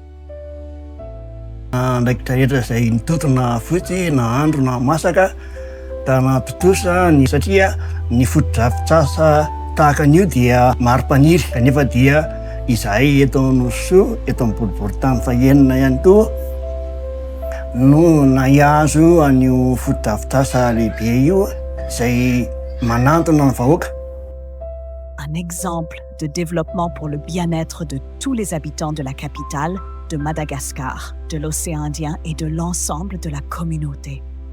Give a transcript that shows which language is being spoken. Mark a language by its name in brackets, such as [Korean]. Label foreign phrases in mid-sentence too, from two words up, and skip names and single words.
[Malagasy] Ndraikitra rehetra izay nitotona fotsy na andro na masaka Tanatotosa satria ny fotodrafitrasa tahaka an'io dia maro-paniry kanefa dia izahay eto Nosoa eto amin'ny boriboritany fahenina ihany koa no nahazo an'io fotodrafitrasa lehibe io izay manantona ny vahoaka. [French] Un exemple de développement pour le bien-être de tous les habitants de la capitale, de Madagascar, de l'océan Indien et de l'ensemble de la communauté.